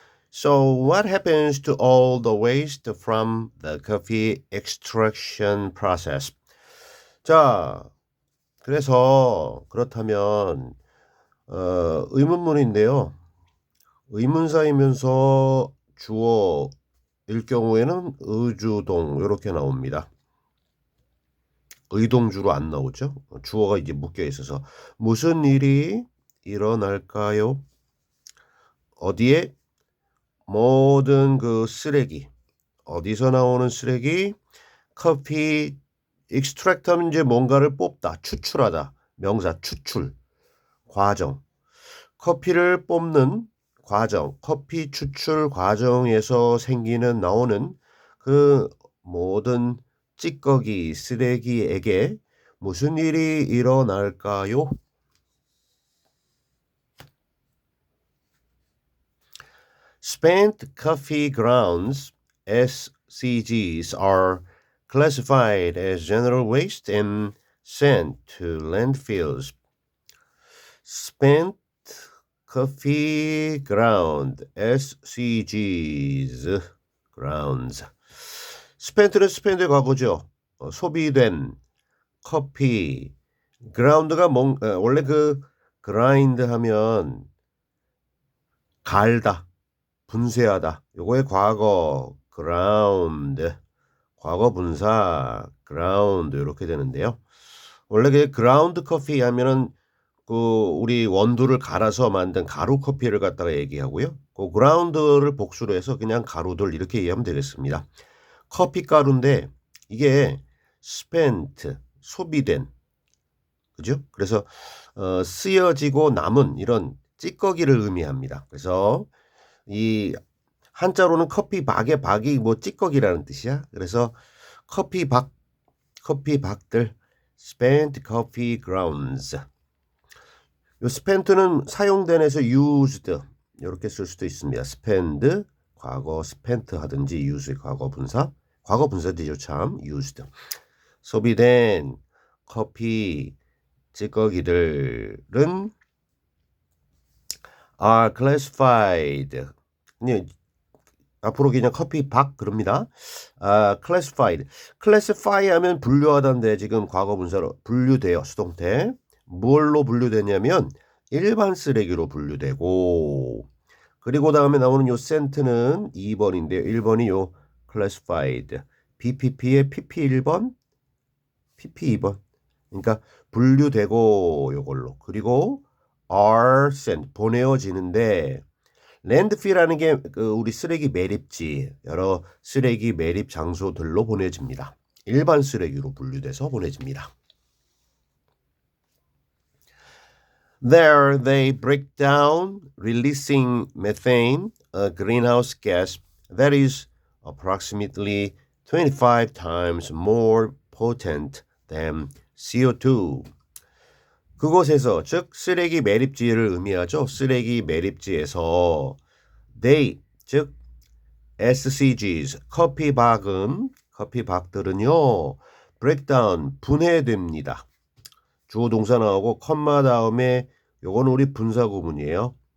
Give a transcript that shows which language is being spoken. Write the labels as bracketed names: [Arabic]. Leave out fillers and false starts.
[English] So, what happens to all the waste from the coffee extraction process? [Korean] 자, 그래서 그렇다면 의문문인데요. 의문사이면서 주어일 경우에는 의주동 이렇게 나옵니다. 의동주로 안 나오죠. 주어가 이제 묶여 있어서 무슨 일이 일어날까요? 어디에? 모든 그 쓰레기, 어디서 나오는 쓰레기? 커피 extract 하면 이제 뭔가를 뽑다, 추출하다. 명사 추출, 과정. 커피를 뽑는 과정, 커피 추출 과정에서 나오는 그 모든 찌꺼기, 쓰레기에게 무슨 일이 일어날까요? [English] Spent coffee grounds, SCGs, are classified as general waste and sent to landfills. Spent coffee ground, SCGs, grounds. [Korean] spent는 spend의 과거죠. 소비된 커피. ground가 원래 그 grind 하면 갈다. 분쇄하다. 요거의 과거 ground, 과거 분사 ground 이렇게 되는데요. 원래 그 ground 커피 하면은 그 우리 원두를 갈아서 만든 가루 커피를 갖다가 얘기하고요. 그 ground를 복수로 해서 그냥 가루들 이렇게 이해하면 되겠습니다. 커피 가루인데 이게 spent, 소비된, 그죠? 그래서 쓰여지고 남은 이런 찌꺼기를 의미합니다. 그래서 이 한자로는 커피박의 박이 뭐 찌꺼기라는 뜻이야. 그래서 커피박들 spent coffee grounds. 요 spent는 사용된에서 used 이렇게 쓸 수도 있습니다. spend 과거 spent 하든지 use 과거 분사되죠 참 used. 소비된 커피 찌꺼기들은 are classified. 앞으로 그냥 커피박 그럽니다. classified. classify 하면 분류하다인데 지금 과거 분사로 분류돼요. 수동태. 뭘로 분류되냐면 일반 쓰레기로 분류되고 그리고 다음에 나오는 요 sent는 2번인데요. 1번이 요 classified. BPP의 PP 1번, PP 2번. 그러니까 분류되고 요걸로. 그리고 are sent 보내어지는데 랜드필이라는 게 우리 쓰레기 매립지, 여러 쓰레기 매립 장소들로 보내집니다. 일반 쓰레기로 분류돼서 보내집니다. [English] There they break down, releasing methane, a greenhouse gas that is approximately 25 times more potent than CO2. [Korean] 그곳에서 즉 쓰레기 매립지를 의미하죠. 쓰레기 매립지에서 they 즉 SCGs 커피박들은요 breakdown 분해됩니다. 주어 동사 나오고 컴마 다음에 요건 우리 분사 구문이에요.